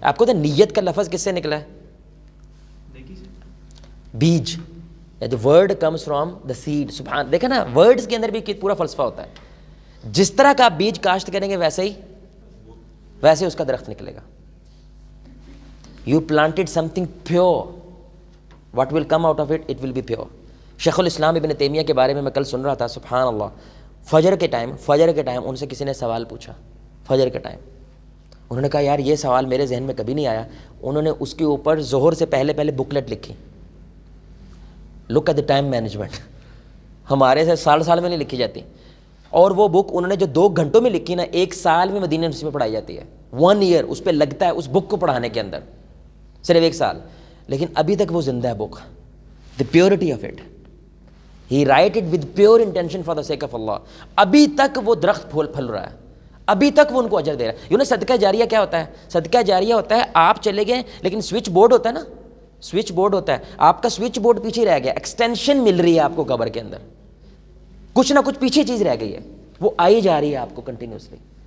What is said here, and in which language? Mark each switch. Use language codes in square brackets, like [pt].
[ur] آپ کو تو نیت کا لفظ کس سے نکلا ہے, بیج, [en] the word comes from the seed. [ur] سبحان, دیکھیں نا words کے اندر بھی پورا فلسفہ ہوتا ہے. جس طرح کا آپ بیج کاشت کریں گے ویسے اس کا درخت نکلے گا. [en] You planted something pure, what will come out of it, it will be pure. [ur] شیخ الاسلام ابن تیمیہ کے بارے میں کل سن رہا تھا, سبحان اللہ. فجر کے ٹائم ان سے کسی نے سوال پوچھا, فجر کے ٹائم. انہوں نے کہا یار یہ سوال میرے ذہن میں کبھی نہیں آیا. انہوں نے اس کے اوپر ظہر سے پہلے بکلیٹ لکھی. [en] look at the time management, [ur] ہمارے سے سال میں نہیں لکھی جاتی. اور وہ بک انہوں نے جو 2 گھنٹوں میں لکھی نا, 1 سال میں مدینہ یونیورسٹی میں پڑھائی جاتی ہے. 1 year اس پہ لگتا ہے اس بک کو پڑھانے کے اندر, صرف 1 سال. لیکن ابھی تک وہ زندہ ہے بک, [en] the purity of it. He write it with pure intention for the sake of Allah. [ur] ابھی تک وہ درخت پھل رہا ہے, ابھی تک وہ ان کو اجر دے رہا ہے. یوں نا صدقہ جاریہ کیا ہوتا ہے, صدقہ جاریہ ہوتا ہے آپ چلے گئے لیکن سوئچ بورڈ ہوتا ہے نا, سوئچ بورڈ ہوتا ہے, آپ کا سوئچ بورڈ پیچھے رہ گیا, ایکسٹینشن مل رہی ہے آپ کو قبر کے اندر, کچھ نہ کچھ پیچھے چیز رہ گئی ہے, وہ آئی جا رہی ہے آپ کو کنٹینیوسلی.